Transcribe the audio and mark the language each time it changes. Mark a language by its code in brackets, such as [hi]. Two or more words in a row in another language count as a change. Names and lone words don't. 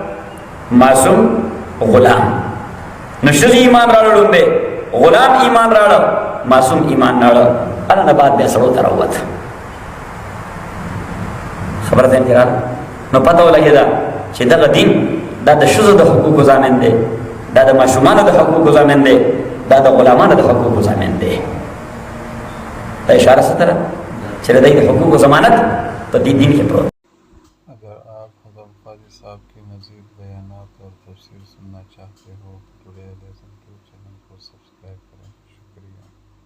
[ps] معصوم غلام نو ښځې ایمان راوړل دی غلام ایمان راوړل معصوم ایمان راوړل هغه نه بعد بیا سړو ته راووت خبره ځین کې راغله نو پته ولګېده چې دغه دین دا د ښځو د حقوقو ضامن دی دا د ماشومانو د حقوقو ضامن دی دا د غلامانو د حقوقو ضامن دی دا اشاره ستره چې د دوی د حقوقو ضمانت په دې دین کې پروت. [ur] اگر آپ حضرت قاضی صاحب کی مزید بیانات اور تفسیر سننا چاہتے ہو تو ٹوڈے لیسن 2 چینل کو سبسکرائب کریں. شکریہ.